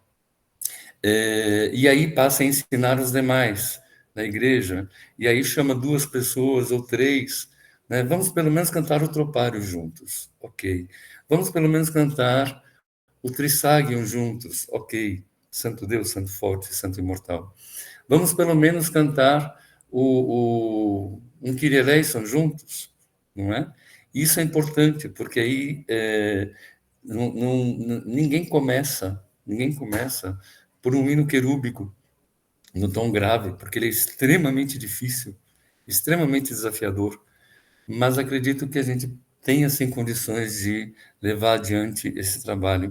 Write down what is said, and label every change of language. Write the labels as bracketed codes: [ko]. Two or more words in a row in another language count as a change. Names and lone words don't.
[pt] E aí passa a ensinar os demais na igreja, e aí chama 2 pessoas ou 3, né, vamos pelo menos cantar o tropário juntos, ok. Vamos pelo menos cantar o Trissagion juntos, ok. Santo Deus, Santo Forte, Santo Imortal. Vamos pelo menos cantar um [el] Κύριε ἐλέησον [pt] juntos, não é? Isso é importante, porque aí ninguém começa por um hino querúbico no tom grave, porque ele é extremamente difícil, extremamente desafiador, mas acredito que a gente tem, assim, condições de levar adiante esse trabalho.